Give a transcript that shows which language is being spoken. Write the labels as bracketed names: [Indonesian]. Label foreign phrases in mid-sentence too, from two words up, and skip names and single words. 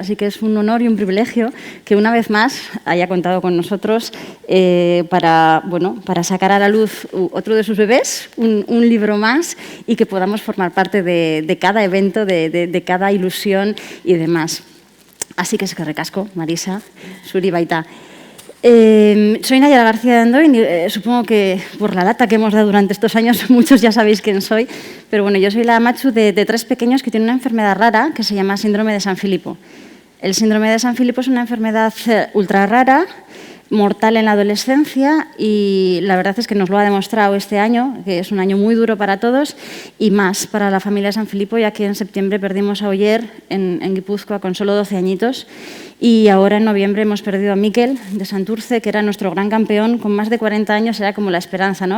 [Spanish] Así que es un honor y un privilegio que una vez más haya contado con nosotros para sacar a la luz otro de sus bebés, un libro más, y que podamos formar parte de cada evento, de cada ilusión y demás. Así que [Basque] eskerrik asko, Marisa, zuri baita. [Spanish] Soy Nayara García de Andoin, supongo que por la lata que hemos dado durante estos años muchos ya sabéis quién soy, pero bueno, yo soy la machu de 3 pequeños que tienen una enfermedad rara que se llama síndrome de San Filipo. El síndrome de San Filipo es una enfermedad ultra rara, mortal en la adolescencia, y la verdad es que nos lo ha demostrado este año, que es un año muy duro para todos y más para la familia de San Filipo, ya que en septiembre perdimos a Oyer en Guipúzcoa con solo 12 añitos y ahora en noviembre hemos perdido a Miquel de Santurce, que era nuestro gran campeón, con más de 40 años, era como la esperanza, ¿no?